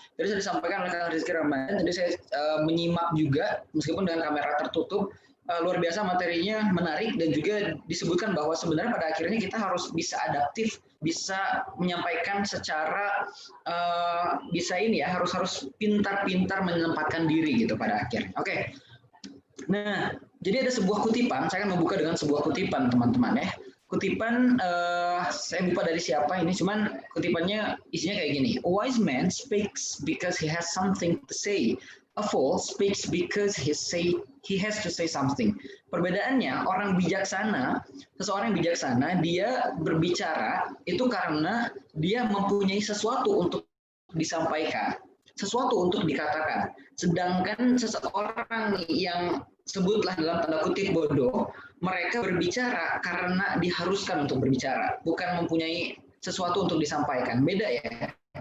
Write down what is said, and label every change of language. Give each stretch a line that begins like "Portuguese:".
Indonesian: Jadi saya disampaikan oleh Kang Rizky Ramadan, jadi saya menyimak juga meskipun dengan kamera tertutup, luar biasa materinya, menarik, dan juga disebutkan bahwa sebenarnya pada akhirnya kita harus bisa adaptif, bisa menyampaikan secara bisa ini ya, harus pintar-pintar menempatkan diri gitu pada akhirnya. Oke. Nah, jadi ada sebuah kutipan, saya akan membuka dengan sebuah kutipan teman-teman ya. Kutipan saya lupa dari siapa ini, cuman kutipannya isinya kayak gini.
English: A wise man speaks because he has something to say. A fool speaks because he has to say something.
Indonesian: Perbedaannya, orang bijaksana, seseorang yang bijaksana, dia berbicara itu karena dia mempunyai sesuatu untuk disampaikan, sesuatu untuk dikatakan. Sedangkan seseorang yang sebutlah dalam tanda kutip bodoh, mereka berbicara karena diharuskan untuk berbicara, bukan mempunyai sesuatu untuk disampaikan. Beda ya.